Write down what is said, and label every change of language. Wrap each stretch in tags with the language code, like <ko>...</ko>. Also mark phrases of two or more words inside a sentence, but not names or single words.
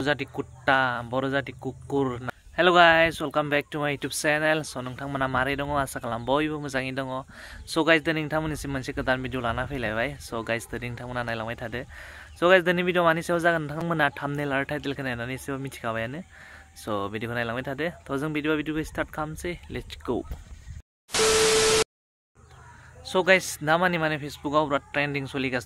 <brx>जाति कुत्ता बर' जाति कुकुर</brx> <en>Hello guys welcome back to my YouTube channel</en> <brx>सो नोंथांमोना मारै दङ आसा खालाम बयबो मोजाङै दङ</brx> <en>so guys</en> <brx>दिनै नोंथांमोननिसिम मोनसे गोदान भिडिअ लाना फैलायबाय</brx> <en>so guys</en> <brx>दिनै नोंथांमोना नायलांबाय थादो</brx> <en>so guys</en> <brx>दिनै भिडिअ मानि सायाव जागोन नोंथांमोना थाम्बनेल आरो टाइटेलखौ नायनानै एसेबाबो मिथिखाबायानो सो भिडिअखौ नायलांबाय थादो थ' जों भिडिअखौ स्टार्ट खालामसै</brx> <en>let's go so guys</en> <brx>दामानि माने फेसबुकआव बिराद ट्रेन्डिं सोलिगासिनो</brx>